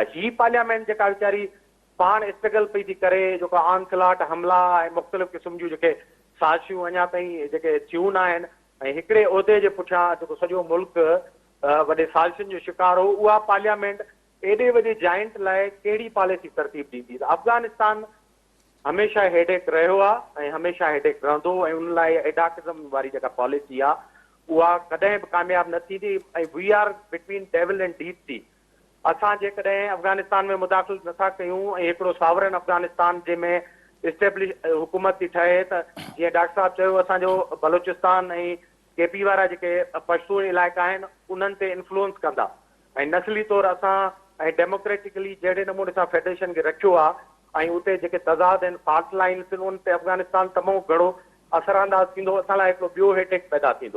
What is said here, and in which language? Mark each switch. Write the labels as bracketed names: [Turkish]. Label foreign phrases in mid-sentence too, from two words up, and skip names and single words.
[Sindhi] ही पार्लियामेंट जेका वीचारी पाण स्ट्रगल पई थी करे, जेको आनसलाट हमला ऐं मुख़्तलिफ़ क़िस्म जूं जेके साज़िशूं अञा ताईं जेके थियूं न आहिनि ऐं हिकिड़े उहिदे जे पुठियां जेको सॼो मुल्क वॾे साज़िशुनि जो शिकार हो, उहा पार्लियामेंट एॾे वॾे जाइंट लाइ कहिड़ी पॉलिसी तरतीब ॾींदी। त अफ़गानिस्तान हमेशह हेडेक रहियो आहे ऐं हमेशह हेडेक रहंदो ऐं उन लाइ एडाकिज़म वारी जेका पॉलिसी आहे उहा कॾहिं बि कामयाबु न थींदी। [English] ऐं we are between devil and deep sea. [Sindhi] असां जेकॾहिं अफ़गानिस्तान में मुदाख़िल नथा कयूं ऐं हिकिड़ो सावरन अफ़गानिस्तान जंहिंमें इस्टेब्लिश हुकूमत थी ठहे त जीअं डॉक्टर साहब चयो असांजो बलोचिस्तान ऐं केपी वारा जेके पश्तून इलाइक़ा आहिनि उन्हनि ते इन्फ्लुएंस कंदा ऐं नस्ली तौर असां ऐं डेमोक्रेटिकली जहिड़े नमूने सां फेडरेशन खे रखियो आहे ऐं उते जेके तज़ाद आहिनि [English] fault lines [Sindhi] आहिनि उन ते अफ़गानिस्तान तमामु घणो असरअंदाज़ थींदो, असां लाइ हिकिड़ो ॿियो हेडेक पैदा थींदो।